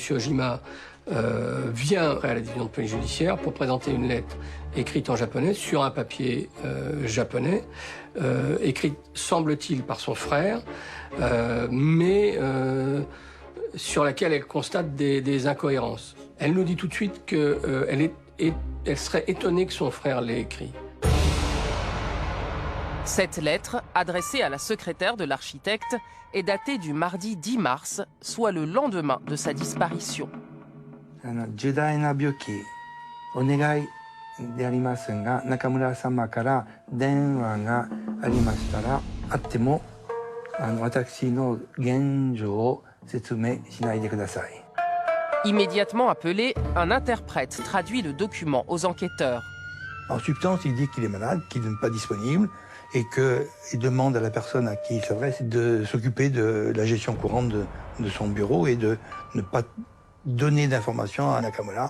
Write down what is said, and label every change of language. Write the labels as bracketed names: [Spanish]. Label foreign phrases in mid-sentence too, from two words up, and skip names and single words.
[French] Ojima vient à la division de police judiciaire pour présenter une lettre écrite en japonais sur un papier japonais, écrite, semble-t-il, par son frère, mais sur laquelle elle constate des incohérences. Elle nous dit tout de suite qu'elle serait étonnée que son frère l'ait écrit. Cette lettre, adressée à la secrétaire de l'architecte, est datée du mardi 10 mars, soit le lendemain de sa disparition. [Japanese] 重大な病気お願いでありますが、中村様から電話がありましたら、あっても私の現状を説明しないでください。 [French] Immédiatement appelé, un interprète traduit le document aux enquêteurs. En substance, il dit qu'il est malade, qu'il n'est pas disponible et qu'il demande à la personne à qui il s'adresse de s'occuper de la gestion courante de son bureau et de ne pas donner d'informations à Nakamura.